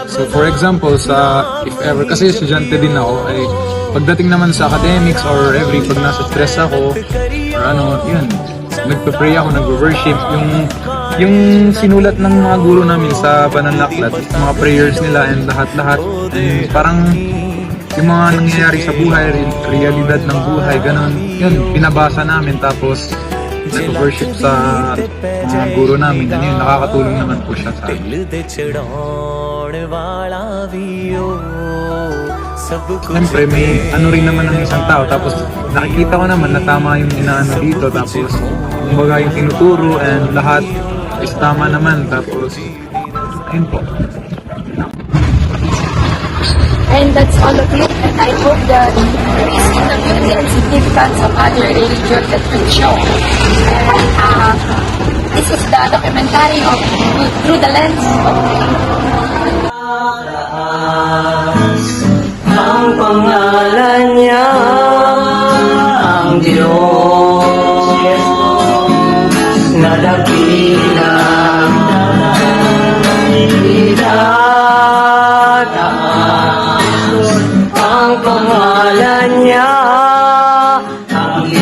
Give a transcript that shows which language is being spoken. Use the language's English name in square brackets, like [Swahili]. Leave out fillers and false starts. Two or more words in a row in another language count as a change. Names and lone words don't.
[English] So for example, if ever, [Filipino] kasi estudyante din ako, ay pagdating naman sa academics or pag nasa stress ako, or yun, nagpe-pray ako, nag-worship, yung sinulat ng mga guru namin sa Pananaklat, mga prayers nila and lahat-lahat, and parang yung mga nangyayari sa buhay, realidad ng buhay, ganun, yun, pinabasa namin, tapos nag-worship sa mga guru namin, and yun, nakakatulong naman po siya sa amin. [Punjabi] ਦਿਲ ਦੇ ਚੜ੍ਹਾਉਣ ਵਾਲਾ ਭੀ ਓ ਸਭ ਕੁਛ [Filipino] Siyempre, may rin naman ng isang tao, tapos nakikita ko naman na tama yung inaano dito, tapos kumbaga yung tinuturo and lahat is tama naman, tapos ayun po. [English] And that's all of it. And I hope that there is the beauty and significance of other religions that will show. And this is the documentary of Through the Lens of [Filipino] ang pangalan niya ang Diyos na dakila ang pangalan niya ang